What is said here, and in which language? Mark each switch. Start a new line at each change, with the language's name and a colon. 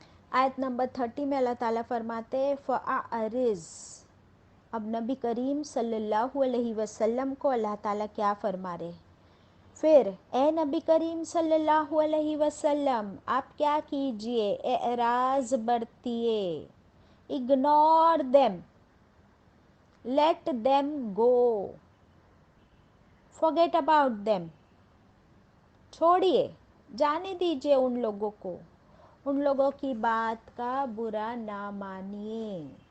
Urdu: آیت نمبر 30 میں اللہ تعالیٰ فرماتے فَأَعْرِضْ. اب نبی کریم صلی اللہ علیہ وسلم کو اللہ تعالیٰ کیا فرما رہے؟ پھر اے نبی کریم صلی اللہ علیہ وسلم آپ کیا کیجئے؟ اعراض برتیے.
English: Ignore them, let them go, forget about them.
Urdu: چھوڑیے، جانے دیجئے ان لوگوں کو، ان لوگوں کی بات کا برا نہ مانیے.